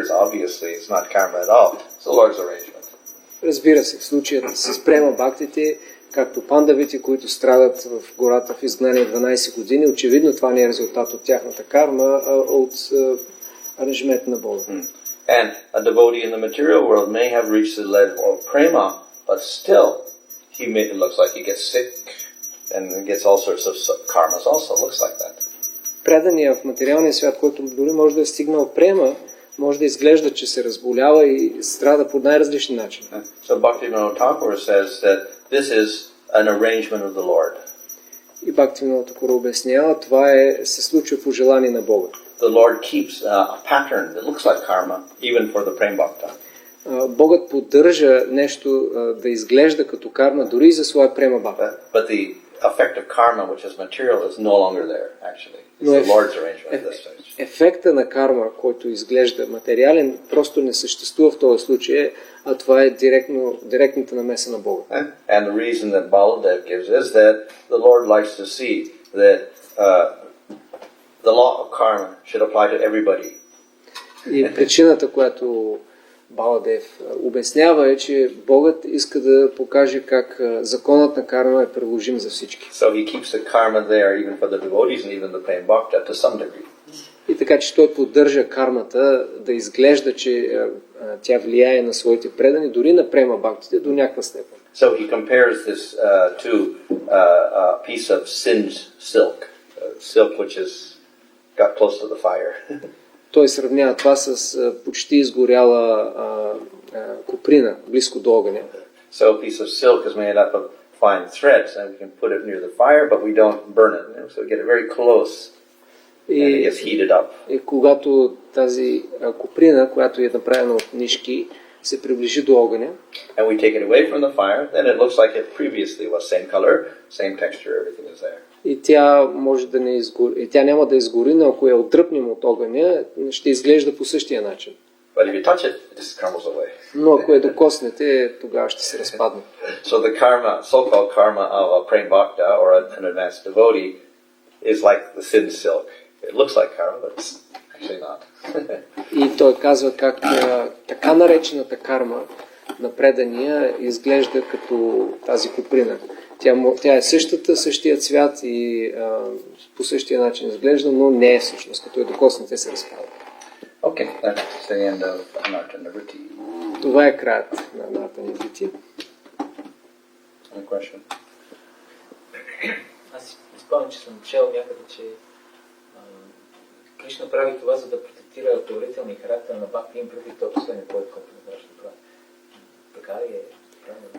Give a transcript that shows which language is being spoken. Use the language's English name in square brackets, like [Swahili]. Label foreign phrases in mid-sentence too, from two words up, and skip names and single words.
[English] Obviously, it's not karma at all. It's the Lord's arrangement. [Bulgarian] Разбира се, в случаят с према бхактите, както пандавите, които страдат в гората в изгнание 12 години, очевидно това не е резултат от тяхната карма, а от аранжимент на Бога. [English] And a devotee in the material world may have reached the level of prema, but still, it looks like he gets sick and gets all sorts of karmas also. Looks like that. [Bulgarian] Предания в материалния свят, който дори може да е стигнал према, може да изглежда, че се разболява и страда по най-различни начини. [English] So Bhaktivinoda Thakur says that this is an arrangement of the Lord. [Bulgarian] И Бхактивинода Тхакур обяснява, това се случва по желание на Бога. [English] The Lord keeps a pattern that looks like karma, even for the prem bhakta. [Bulgarian] Bogът поддържа нещо да изглежда като карма дори за своя према бхакта. [English] But the effect of karma, which is material, is no longer there, actually. It's the Lord's arrangement at this stage. [Bulgarian] Ефекта на карма, който изглежда материален, просто не съществува в този случай, а това е директната намеса на Бога. [English] And the reason that Baladev gives is that the Lord likes to see that the law of karma should apply to everybody. [Bulgarian] И причината, която Баладев обяснява е, че Богът иска да покаже как законът на карма е приложим за всички. [English] So he keeps the karma there even for the devotees and even the prem bhakta to some degree. [Bulgarian] И така, че той поддържа кармата да изглежда, че тя влияе на своите предани, дори на према бхактите до някаква степен. [English] So he compares this to a piece of singed silk, silk which has got close to the fire. [Bulgarian] Той сравнява това с почти изгоряла коприна, близко до огъня. [English] So a piece of silk is made up of fine threads, and we can put it near the fire, but we don't burn it. So we get it very close, and it gets heated up. [Bulgarian] И когато тази коприна, която е направена от нишки, се приближи до огъня, [English] and we take it away from the fire, then it looks like it previously was same color, same texture, everything is there. [Bulgarian] и тя може да не изгори, и тя няма да изгори, но ако я отдръпнем от огъня, ще изглежда по същия начин. [English] But if you touch it, it just crumbles away. [Bulgarian] Но ако я докоснете, тогава ще се разпадне. [English] So the karma, so-called karma of a prem bhakta or an advanced devotee is like the sin silk. It looks like karma, but it's actually not. [Bulgarian] И той казва как така наречената карма на предания изглежда като тази коприна. Тя е същия цвят и по същия начин изглежда, но не е всъщност. Като я докоснете, се разпада. [English] Okay, that's the end of Anartanavritti. [Bulgarian] Това е краят на Anartanavritti. [English] Any question? [Bulgarian] Аз спомням, че съм чел някъде, че Кришна прави това, за да протектира поверителния характер на бхакти им преди този последния поет, който не трябваше да прави. Така ли е? Правилно.